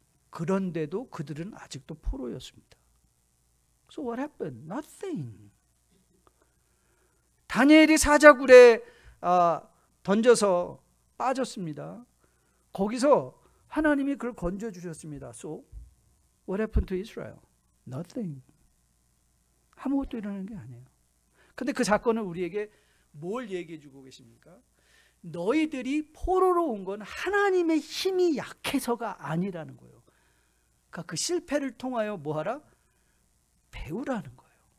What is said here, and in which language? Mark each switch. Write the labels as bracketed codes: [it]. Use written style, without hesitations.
[ko] 그런데도 그들은 아직도 포로였습니다. [en] So what happened? Nothing. [ko] 다니엘이 사자굴에 던져서 빠졌습니다. 거기서 하나님이 그를 건져주셨습니다. [en] So what happened to Israel? Nothing. [ko] 아무것도 일어나는 게 아니에요. 근데 그 사건은 우리에게 뭘 얘기해 주고 계십니까? 너희들이 포로로 온 건 하나님의 힘이 약해서가 아니라는 거예요. 그러니까 그 실패를 통하여 뭐하라? 배우라는 거예요.